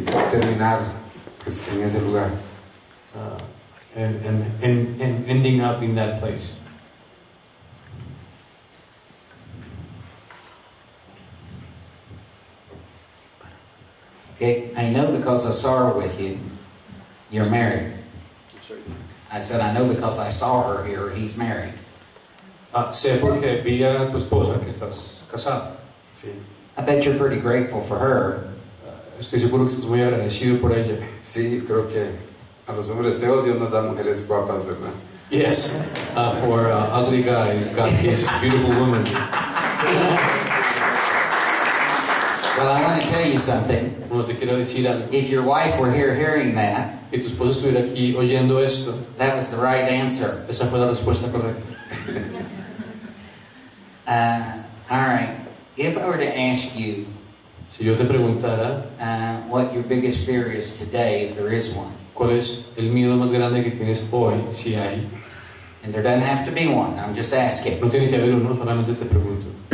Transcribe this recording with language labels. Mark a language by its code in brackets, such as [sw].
[es] terminar pues, en ese lugar. [en] And ending up in that place. Okay, I know because I saw her with you, you're married. I said, I know because I saw her here, he's married. [es] Sé porque vi a tu esposa que estás casado. Sí. [en] I bet you're pretty grateful for her. [es] Estoy seguro que estás muy agradecido por ella. Sí, creo que a los hombres feos Dios nos da mujeres guapas, ¿verdad? [en] Yes, for ugly guys, God gives beautiful women. Well, I want to tell you something. [es] Bueno, te quiero decir algo. [en] If your wife were here hearing that, [es] Si tu esposa estuviera aquí oyendo esto, [en] that was the right answer. [es] esa fue la respuesta correcta. [en] All right. If I were to ask you [es] Si yo te preguntara [en] what your biggest fear is today, if there is one, [es] cuál es el miedo más grande que tienes hoy, si hay, [en] and there doesn't have to be one, I'm just asking. [es] no tiene que haber uno, solamente te pregunto.